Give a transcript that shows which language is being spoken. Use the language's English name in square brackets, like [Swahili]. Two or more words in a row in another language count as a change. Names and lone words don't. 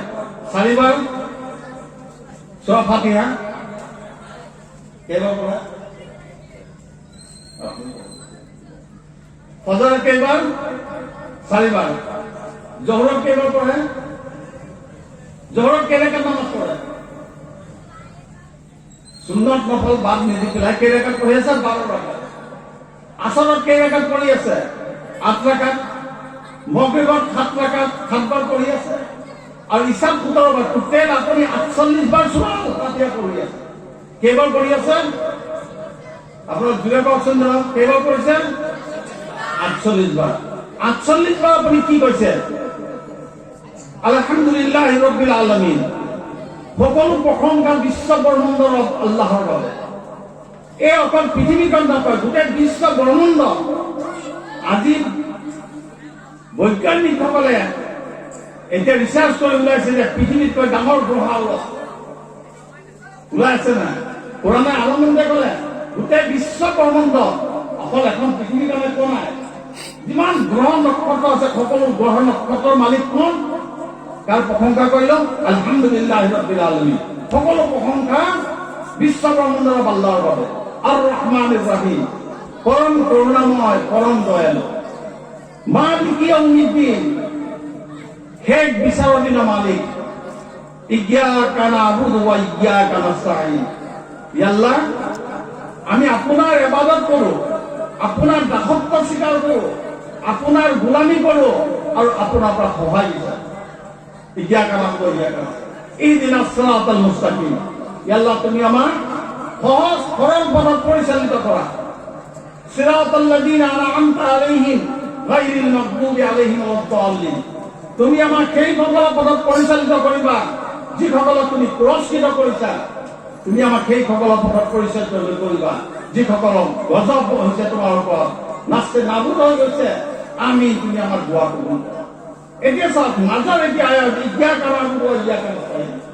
[Assamese] 4 বাৰ সূৰা ফাতিহা কেইবাৰ পঢ়ে? ফজৰত কেইবাৰ? 4 বাৰ। জোহৰত কেইবাৰ পঢ়ে? জোহৰত কেইরাকাত নামাজ পড়ে? সুন্নত নফল বাদ নিদি পেলাই কেইরাকাত পঢ়ি আছে? 12 রাকাত। আসৰত কেইরাকাত পঢ়ি আছে? 8 রাকাত। মাগরিবত 7 রাকাত, 7 বাৰ পঢ়ি আছে। আৰু ইশাত 17 বাৰ। টোটেল আপুনি 48 বাৰ সূৰা ফাতিহা পঢ়ি আছে। কেইবাৰ পঢ়ি আছে? আপোনাৰ জুৰে কওকচোন ধৰক, কেইবাৰ পঢ়িছে? 48 বাৰ। 48 বাৰ আপুনি কি কৈছে? [Arabic] الحمد لله رب العالمين. [Assamese] সকলো প্ৰশংসা বিশ্ব ব্ৰহ্মাণ্ডৰ আল্লাহৰ বাবে। এই অকল পৃথিৱীখন নকয়, গোটেই বিশ্ব ব্ৰহ্মাণ্ড। আজি বৈজ্ঞানিকসকলে এতিয়া ৰিচাৰ্চ কৰি ওলাইছে যে পৃথিৱীতকৈ ডাঙৰ গ্ৰহ আৰু আছে। ওলাই আছে না? কোৰাণে আনন্দে ক'লে গোটেই বিশ্ব ব্ৰহ্মাণ্ড অকল এখন পৃথিৱীখনে কোৱা নাই। যিমান গ্ৰহ নক্ষত্ৰ আছে সকলো গ্ৰহ নক্ষত্ৰৰ মালিক কোন? কাৰ প্ৰশংসা কৰিল? [Arabic] الحمد لله رب العالمين. [Assamese] সকলো প্ৰশংসা বিশ্ব ব্ৰহ্মাণ্ডৰ আল্লাহৰ বাবে। [Arabic] الرحمن الرحيم, [Assamese] পরম করুণাময়, পরম দয়ালু। [Arabic] مالك يوم الدين, [Assamese] শেষ বিচাৰৰ দিনৰ মালিক। [Arabic] إياك نعبد وإياك نستعين. يا الله, [Assamese] আমি আপোনাৰ ইবাদত কৰো, আপোনাৰ দাসত্ব স্বীকাৰ কৰো, আপোনাৰ গোলামী কৰো আৰু আপোনাৰ পৰা সহায় বিচাৰো। [Arabic] إياك نعبد وإياك نستعين اهدنا الصراط المستقيم. يا الله, [Assamese] তুমি আমাৰ সহজ সৰল পথত পৰিচালিত কৰা। [Arabic] صراط الذين أنعمت عليهم غير المغضوب عليهم ولا الضالين. [Assamese] তুমি আমাক সেইসকলৰ পথত পৰিচালিত কৰিবা যিসকলক তুমি পুৰস্কৃত কৰিছা। তুমি আমাক সেইসকলৰ পথত পৰিচালিত কৰিবা যিসকলক গজব হৈছে তোমাৰ ওপৰত, নাচে নাবুদ হৈ গৈছে। আমি তুমি আমাৰ দোৱা কবুল কৰা। এতিয়া চাওক, মাজৰ এতিয়া আয়াত [Arabic] إياك نعبد وإياك نستعين.